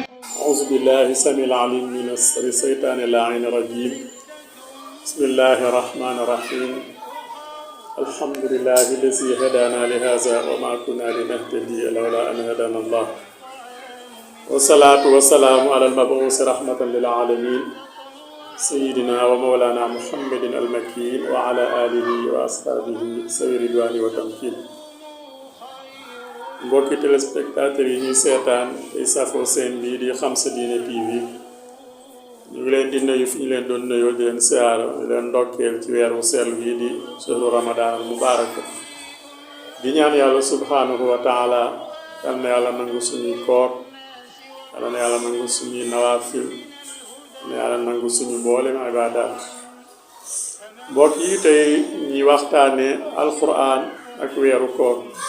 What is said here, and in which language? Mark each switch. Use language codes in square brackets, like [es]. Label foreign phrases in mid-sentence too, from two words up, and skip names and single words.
[ar] أعوذ بالله السميع العليم من الشيطان اللعين الرجيم بسم الله الرحمن الرحيم الحمد لله الذي هدانا لهذا وما كنا لنهتدي لولا أن هدانا الله والصلاة والسلام على المبعوث رحمة للعالمين سيدنا ومولانا محمد المكين وعلى آله وأصحابه ذوي الرضوان والتمكين [wo] mbokki téléspectateurs yi ñuy seetaan tey safoo seen bii di Xam Sa Diine TV ñu ngi leen di nuyu fi ñu leen doon nuyoo di leen siyaara di leen ndokkeel ci weeru sell bii di [ar] شهر رمضان المبارك [wo] di ñaan yàlla [ar] سبحانه وتعالى [wo] yal na yàlla nangu suñuy koor yal na yàlla nangu suñuy nawaafil yal na yàlla nangu suñu mboolem ibaadaat mbokk yi tey ñuy waxtaane alquran ak weeru koor